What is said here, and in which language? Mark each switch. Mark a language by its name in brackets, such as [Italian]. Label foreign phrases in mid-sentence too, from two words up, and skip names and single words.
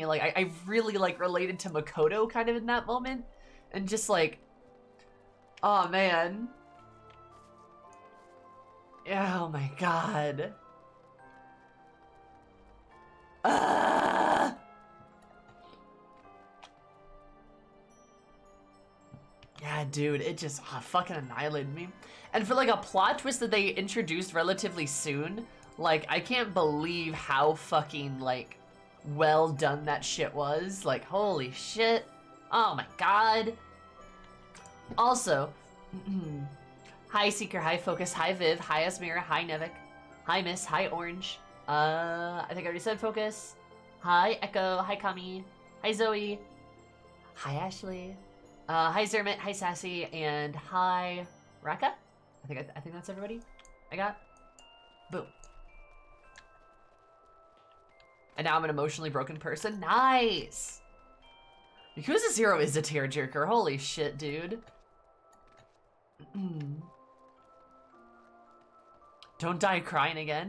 [English] Like I really like related to Makoto kind of in that moment, and just like, oh man, yeah, oh my god, yeah, dude, it just fucking annihilated me. And for like a plot twist that they introduced relatively soon, like I can't believe how fucking like well done that shit was. Like holy shit. Oh my god. Also, hi Seeker, hi Focus, hi Viv, hi Asmira, hi Nevik, hi Miss, hi Orange. I think I already said Focus. Hi Echo, hi Kami, hi Zoe, hi Ashley, hi Zermit, hi Sassy, and hi Raka. I think that's everybody I got. Boom. And now I'm an emotionally broken person. Nice! Yakuza 0 is a tearjerker. Holy shit, dude. Don't die crying again.